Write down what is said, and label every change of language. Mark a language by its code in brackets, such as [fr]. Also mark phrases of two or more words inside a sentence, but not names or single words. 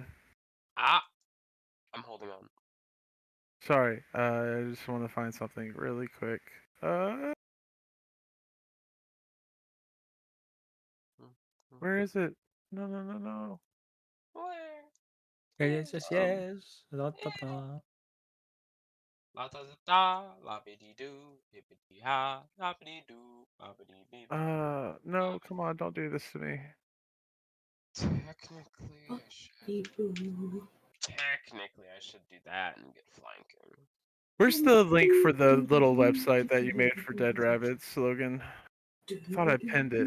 [en] Ah, I'm holding on. Sorry. I just want to find something really quick. Where is it? No. Where? Yes. Da, da, da. La da da da, la biddy doo, hippity ha, la biddy doo, la biddy bee. No, come on, don't do this to me. Technically, I should. People. Technically, I should do that and get flanking. Where's the link for the little website that you made for Dead Rabbits, Logan? I thought I pinned it.